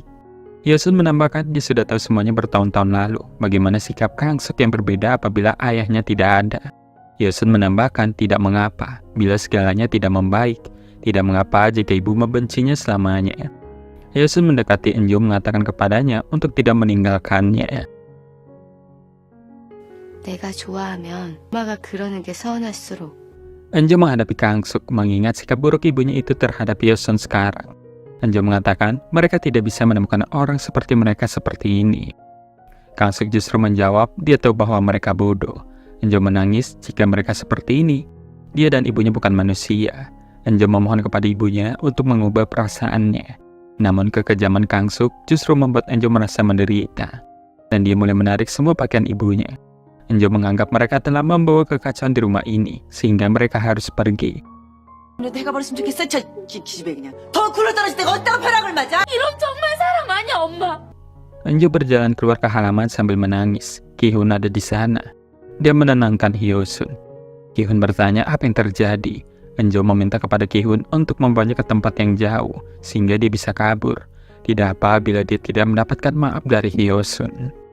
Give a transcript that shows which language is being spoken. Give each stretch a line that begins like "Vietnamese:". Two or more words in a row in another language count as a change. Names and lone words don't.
Indonesian: Hyosun menambahkan dia sudah tahu semuanya bertahun-tahun lalu, bagaimana sikap Kang Suk yang berbeda apabila ayahnya tidak ada. Hyosun menambahkan tidak mengapa, bila segalanya tidak membaik. Tidak mengapa jika ibu membencinya selamanya. Hyosun mendekati Enjo mengatakan kepadanya untuk tidak meninggalkannya.
Korean: 내가 좋아하면 엄마가 그러는 게 서운할수록.
Indonesian: Enjo menghadapi Kang Suk mengingat sikap buruk ibunya itu terhadap Hyosun sekarang. Enjo mengatakan mereka tidak bisa menemukan orang seperti mereka seperti ini. Kang Suk justru menjawab dia tahu bahwa mereka bodoh. Enjo menangis jika mereka seperti ini. Dia dan ibunya bukan manusia. Enjo memohon kepada ibunya untuk mengubah perasaannya. Namun kekejaman Kang Suk justru membuat Enjo merasa menderita. Dan dia mulai menarik semua pakaian ibunya. Enjo menganggap mereka telah membawa kekacauan di rumah ini, sehingga mereka harus pergi.
Korean: 내가 버렸으면 좋겠어. 저 기집애 그냥. 더 굴러떨어질 때가 어디다가 벼락을 맞아? 이런 정말 사랑 아니야, 엄마.
Indonesian: Enjo berjalan keluar ke halaman sambil menangis. Ki-hun ada di sana. Dia menenangkan Hyosun. Ki-hun bertanya apa yang terjadi. Enjo meminta kepada Ki-hun untuk membawanya ke tempat yang jauh, sehingga dia bisa kabur. Tidak apa bila dia tidak mendapatkan maaf dari Hyosun.